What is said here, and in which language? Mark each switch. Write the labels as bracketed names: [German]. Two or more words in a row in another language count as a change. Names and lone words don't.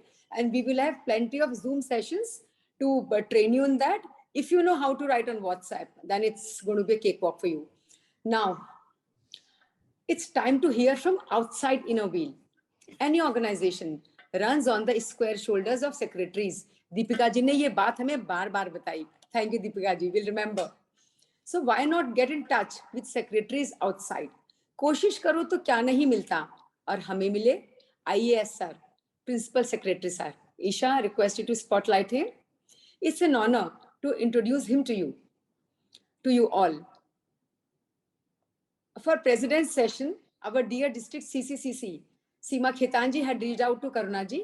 [English] And we will have plenty of Zoom sessions to train you in that. If you know how to write on WhatsApp, then it's going to be a cakewalk for you. Now, it's time to hear from outside Inner Wheel. Any organization runs on the square shoulders of secretaries. [Hindi] दीपिका जी ने ये बात हमें बार बताई. [English] Thank you, Deepika ji. We'll remember. So why not get in touch with secretaries outside? [Hindi] कोशिश करो तो क्या नहीं मिलता, और हमें मिले [English] IAS sir, Principal Secretary sir. Isha, request you to spotlight him. It's an honor to introduce him to you all. For President's session, our dear district CCCC, Seema Khetanji had reached out to Karunaji.